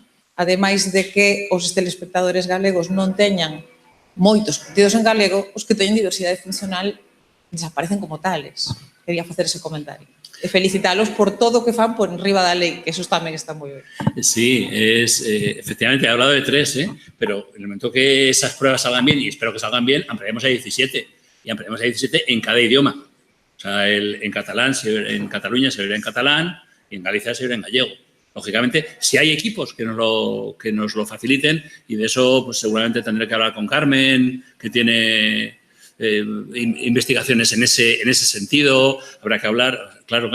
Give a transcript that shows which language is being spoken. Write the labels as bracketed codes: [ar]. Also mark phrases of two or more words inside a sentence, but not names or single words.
[gl] Ademais de que os telespectadores galegos non teñan moitos contidos en galego, os que teñen diversidade funcional desaparecen como tales. Quería facer ese comentario. E felicitalos por todo o que fan por enriba da lei, que eso tamén está moi ben. [es] Sí, efectivamente, he hablado de 3, pero en el momento que esas pruebas salgan bien, y espero que salgan bien, ampliaremos a 17. Y ampliaremos a 17 en cada idioma. O sea, en catalán, en Cataluña se verá en catalán y en Galicia se verá en gallego. Lógicamente, si hay equipos que nos lo faciliten, y de eso pues seguramente tendré que hablar con Carmen, que tiene investigaciones en ese sentido, habrá que hablar, claro.